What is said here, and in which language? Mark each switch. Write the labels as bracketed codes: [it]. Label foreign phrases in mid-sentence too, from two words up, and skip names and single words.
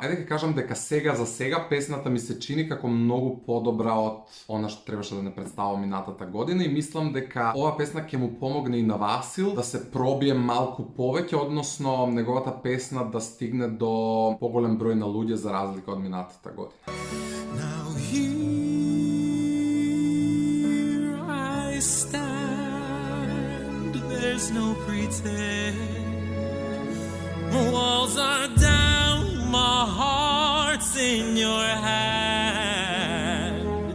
[mk] Ајде ќе кажам дека сега за сега песната ми се чини како многу подобра од она што требаше да не представува минатата година и мислам дека ова песна ќе му помогне и на Васил да се пробие малку повеќе, односно неговата песна да стигне до поголем број на луѓе за разлика од минатата година. [en] Now here I stand, there's no pretend. Walls are down, my heart's in your hand.